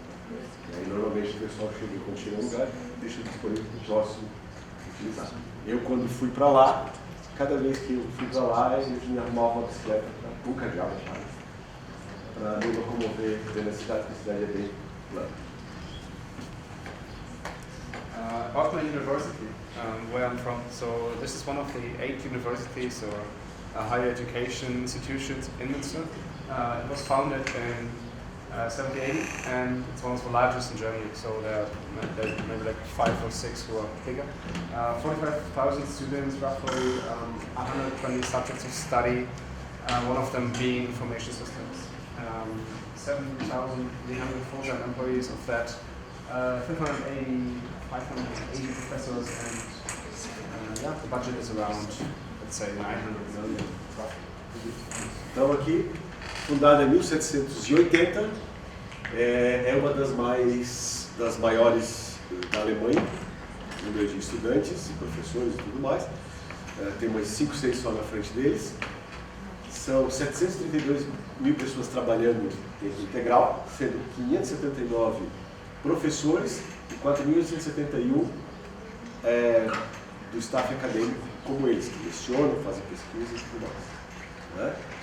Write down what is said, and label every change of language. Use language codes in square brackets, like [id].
[pt] E aí, normalmente o pessoal chega, quando chega no lugar, deixa disponível para o próximo utilizar. Eu, quando fui para lá, cada vez que eu fui para lá, eu me arrumava uma bicicleta para um carregado, para me locomover dentro da cidade, porque a cidade é bem plana. [en] About my university, where I'm from, so this is one of the 8 universities or higher education institutions in Münster. It was founded in 1780, and it's one of the largest in Germany, so there are maybe like 5 or 6 who are bigger. 45,000 students, roughly 120 subjects of study, one of them being information systems. 7,300 full-time employees, of that 580 professors, and yeah, the budget is around, let's say, 900 million roughly. [pt] Então aqui, fundada em 1780, é uma das maiores da Alemanha, número de estudantes e professores e tudo mais. Tem umas 5, 6 só na frente deles. São 732 mil pessoas trabalhando em tempo integral, sendo 579 professores e 4.871 do staff acadêmico, como eles, que lecionam, fazem pesquisa e tudo mais. Né?